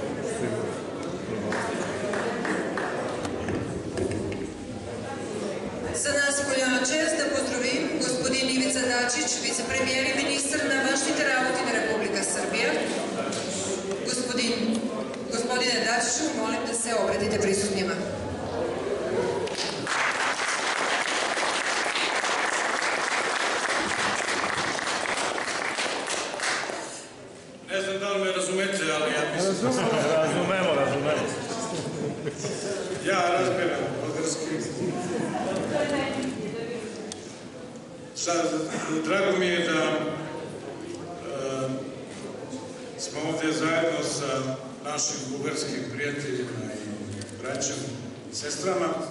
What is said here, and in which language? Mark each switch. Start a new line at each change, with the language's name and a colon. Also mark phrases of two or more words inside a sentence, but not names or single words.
Bulgarian: За нас е голяма чест да поздравим господин Ивица Дачич, вице-премиер и министър на външните работи на Република Сърбия.
Serbian: Господине Дачич, молим да се обредите присутнима. Не znam da li me razumete, ali ja mislim... Razumemo.
Bulgarian: Я разбирам български.
Serbian: Drago mi je da smo ovdje zajedno sa našim bugarskim prijateljima i braćom i sestrama.